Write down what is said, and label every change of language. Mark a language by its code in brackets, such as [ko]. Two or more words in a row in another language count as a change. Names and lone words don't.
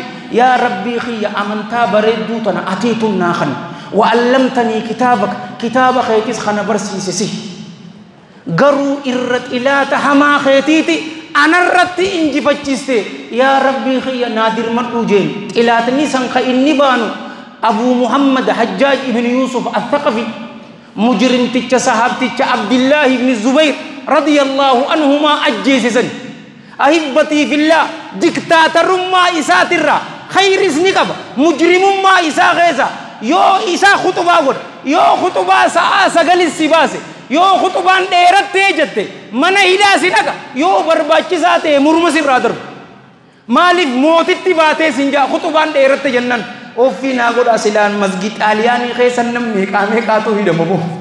[om] yaa rabbii khiyya amantaa bareedduu tana atiitun naa kan wa'allamtanii kitaaba keetis kana barsiise si garuu irra xilaata hamaa keetiiti anarratti injifachiiste yaa rabbii khiyya naadir madhuu jeen xilaatni san ka inni baanu abuu muhammad hajjaaj ibn yuusuf athaqafi mujrimticha sahaabticha abdillaahi ibn zubayr [ar] رضي الله عنهما [om] ajjeesisan [ar] أحبتي في الله [om] diktaatarummaa isaatirraa khayris ni qaba mujrimummaa isaa keessa yoo isaa khutubaa godha yoo khutubaa sa'aa sagalis si baase yoo khutubaan dheerattee jette mana hidhaa si dhaqa yoo barbaachisaa ta'e murma sirraa darbu maaliif mootitti baatee sinjaa khutubaan dheeratte jennan ofii naa godha silaan masgid xaaliyaanii keessa namni meeqaatu hidhama boo